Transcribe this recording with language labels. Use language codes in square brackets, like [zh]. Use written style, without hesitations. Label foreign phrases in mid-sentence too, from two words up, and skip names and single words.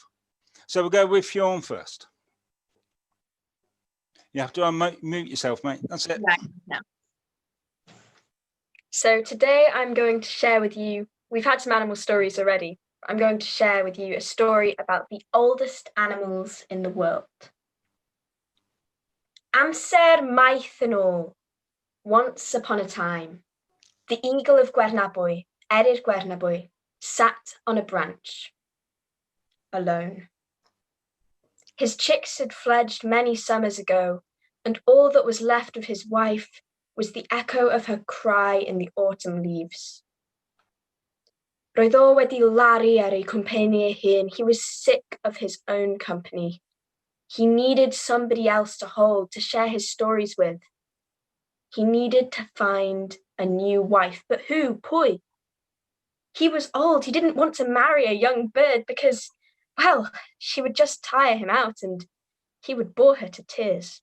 [en] So we'll go with Fionn first. You have to unmute yourself, mate. That's it. Right now. So today I'm going to share with you, we've had some animal stories already. I'm going to share with you a story about the oldest animals in the world. [cy] Amser maith yn ôl, [en] once upon a time, the eagle of Gwernabwy, Eryr Gwernabwy, sat on a branch, alone. His chicks had fledged many summers ago, and all that was left of his wife was the echo of her cry in the autumn leaves. [cy] Roedd o wedi laru ar ei cwmpeni ei hun. [en] He was sick of his own company. He needed somebody else to hold, to share his stories with. He needed to find a new wife, but who? Pwy? He was old. He didn't want to marry a young bird because, well, she would just tire him out and he would bore her to tears.